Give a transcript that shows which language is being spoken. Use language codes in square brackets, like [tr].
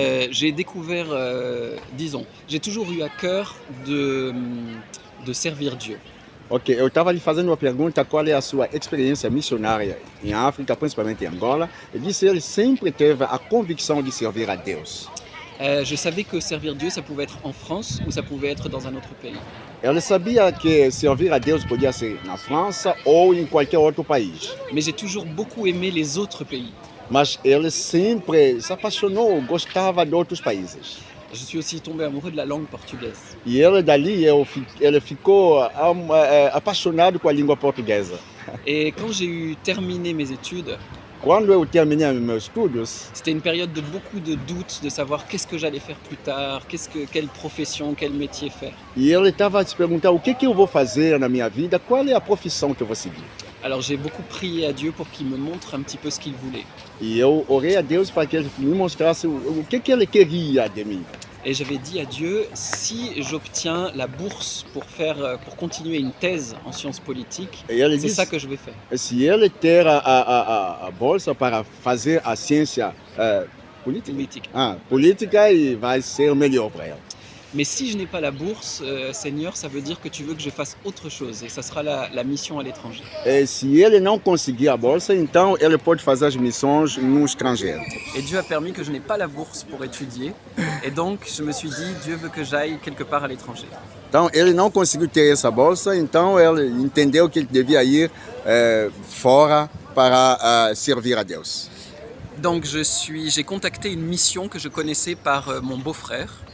[fr] J'ai découvert, disons, j'ai toujours eu à cœur de servir Dieu. [pt] Ok, eu estava lhe fazendo uma pergunta, qual é a sua experiência missionária em África, principalmente em Angola. Ele disse que ele sempre teve a convicção de servir a Deus. [fr] Je savais que servir Dieu, ça pouvait être en France ou ça pouvait être dans un autre pays. [pt] Ele sabia que servir a Deus podia ser na França ou em qualquer outro país. [fr] Mais j'ai toujours beaucoup aimé les autres pays. [pt] Mas ele sempre se apaixonou, gostava de outros países. [fr] Je suis aussi tombé amoureux de la langue portugaise. [pt] E ele dali ele ficou apaixonado com a língua portuguesa. [fr] Et quand j'ai terminé mes études, [pt] Quando eu terminei meus estudos, [fr] c'était une période de beaucoup de doutes, de savoir qu'est-ce que j'allais faire plus tard, quelle profession, quel métier faire. [pt] e ele estava a se perguntar o que eu vou fazer na minha vida, qual é a profissão que eu vou seguir. [fr] Alors j'ai beaucoup prié à Dieu pour qu'il me montre un petit peu ce qu'il voulait. [pt] E eu orei a Deus para que ele me mostrasse o que ele queria de mim. [fr] Et j'avais dit à Dieu, si j'obtiens la bourse pour continuer une thèse en sciences politiques, [pt] E ele [fr] c'est [pt] disse, [fr] ça que je vais faire. [pt] se ele ter a bolsa para fazer a ciência política, política e vai ser melhor para ele. [fr] Mais si je n'ai pas la bourse, Seigneur, ça veut dire que tu veux que je fasse autre chose et ça sera la mission à l'étranger. [pt] E se ele não conseguir a bolsa, então ele pode fazer as missões no estrangeiro. [fr] Et Dieu a permis que je n'ai pas la bourse pour étudier et donc je me suis dit, Dieu veut que j'aille quelque part à l'étranger. [pt] Então ele não conseguiu ter essa bolsa, então ele entendeu que ele devia ir fora para servir a Deus. [fr] Donc j'ai contacté une mission que je connaissais par mon beau-frère.